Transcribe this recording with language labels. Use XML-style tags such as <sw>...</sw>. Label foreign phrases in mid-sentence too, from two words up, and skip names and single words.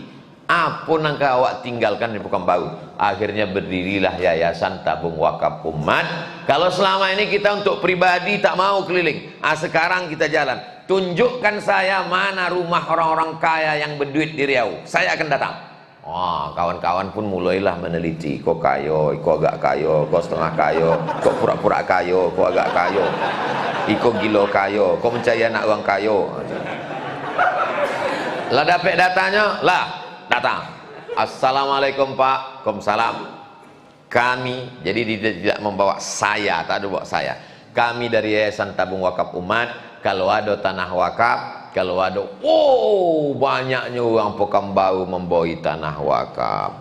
<id>Apa yang kau awak tinggalkan di Pekanbaru? Akhirnya berdirilah Yayasan Tabung Wakaf Umat. Kalau selama ini kita untuk pribadi tak mau keliling, sekarang kita jalan. Tunjukkan saya mana rumah orang-orang kaya yang berduit di Riau. Saya akan datang. Kawan-kawan pun mulailah meneliti.</id> <min>Kau kayo, kau agak kayo, kau setengah kayo, kau pura-pura kayo, kau agak kayo, kau gilo kayo, kau mencari anak orang kayo. Lah dapat datanya, lah datang. Assalamualaikum Pak, Waalaikumsalam.</min> <id>Kami, jadi dia tidak membawa saya, tak ada bawa saya. Kami dari Yayasan Tabung Wakaf Umat, kalau ada tanah wakaf, kalau ada, oh banyaknya orang Pekanbaru membawai tanah wakaf.</id>